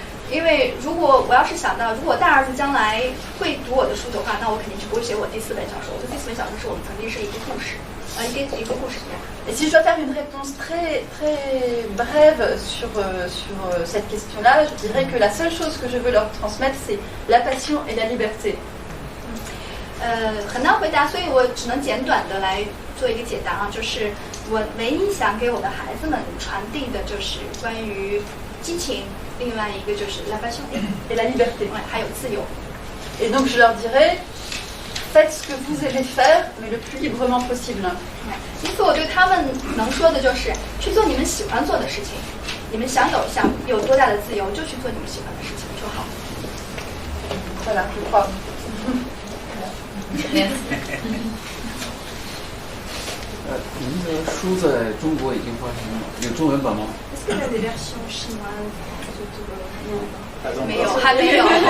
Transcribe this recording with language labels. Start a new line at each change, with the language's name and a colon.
Chinese: 因为如果我要是想到，如果大儿子将来会读我的书的话，那我肯定就不会写我第4本小说。我的第4本小说是我们曾经是一个故事，一个故事。
French: Et si je dois faire une réponse très très brève sur cette question-là, je dirais que la seule chose que je veux leur transmettre, c'est la passion et la liberté.
Chinese: 很难回答，所以我只能简短的来做一个解答啊，就是我唯一想给我的孩子们传递的就是关于激情，另外一个就是
French: la passion et la liberté，
Chinese: 还有自由。
French: Et donc je leur dirais, faites ce que vous aimez faire, mais le plus librement possible.
Chinese: 因此我对他们能说的就是去做你们喜欢做的事情，你们想有多大的自由就去做你们喜欢的事情就好。
French: Voilà, je crois. Merci.
Chinese: 您的书在中国已经发行了，有中文版吗？
French: Est-ce que la version chinoise
Chinese: 没有，还没有。